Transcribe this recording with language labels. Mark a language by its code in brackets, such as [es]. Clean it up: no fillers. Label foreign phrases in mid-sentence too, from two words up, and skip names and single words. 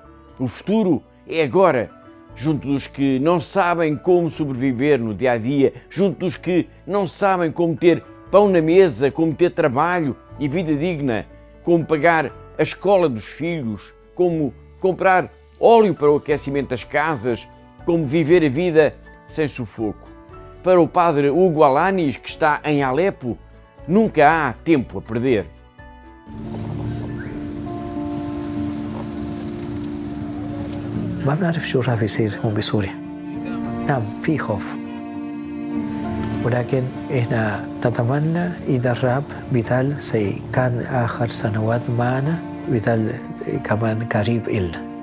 [pt] O futuro é agora, junto dos que não sabem como sobreviver no dia-a-dia, junto dos que não sabem como ter pão na mesa, como ter trabalho e vida digna, como pagar a escola dos filhos, como comprar óleo para o aquecimento das casas, como viver a vida sem sufoco. Para o padre Hugo Alanis, que está em Alepo, nunca há tempo a perder. [ar] ما بنعرف شو راح يصير هون بسوريا. نعم في خوف، ولكن احنا نتمنى إذا الرب بيضل كان آخر سنوات معنا بيضل كمان قريب إلنا.